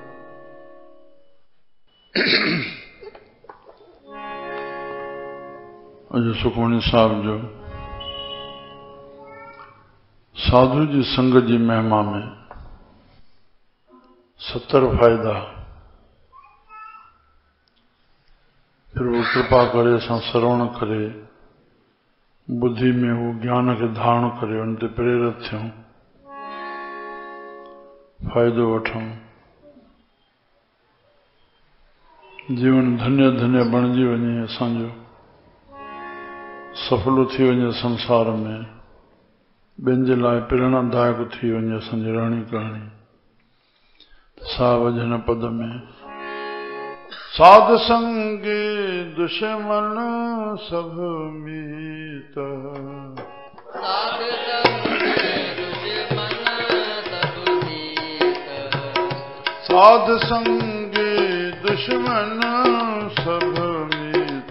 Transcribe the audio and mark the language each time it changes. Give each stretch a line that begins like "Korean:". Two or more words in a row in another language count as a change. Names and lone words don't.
Sindhi: अज सुखमणी साहब जो साधु जी संगत जी महिमा में 70 फायदा, फिर वो कृपा करे असां श्रवण करे, बुद्धि में वो ज्ञान के धारण करे, उन ते प्रेरित थियूं, फायदो वठूं, जीवन धन्य धन्य बणजी वञे, असांजो सफलो थी वञे संसार में, ॿियनि जे लाइ प्रेरणादायक थी वञे असांजी रहणी करणी।
Punjabi: सा भजन पद में साध संग दुश्मन सब मीत, साध साध संग दुश्मन सब मीत,